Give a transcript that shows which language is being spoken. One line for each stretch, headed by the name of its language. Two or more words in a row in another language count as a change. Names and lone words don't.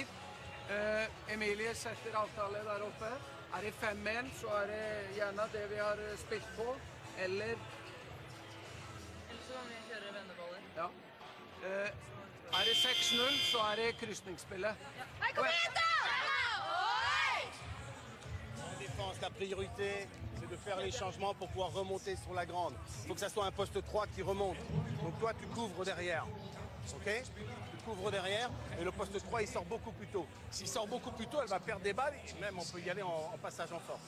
Norwegian: Emilie setter avtale der oppe. Er det 5-1, så er det gjerne det vi har spilt på, eller så kan vi kjøre venneballer. ja. Er det 6-0, så er det kryssningsspillet. Hei, kom igjen da!
French: Défense, la priorité, c'est de faire les changements pour pouvoir remonter sur la grande. Il faut que ça soit un poste 3 qui remonte. Donc toi, tu couvres derrière. Ok? Tu couvres derrière et le poste 3, il sort beaucoup plus tôt. S'il sort beaucoup plus tôt, elle va perdre des balles et même on peut y aller en passage en force.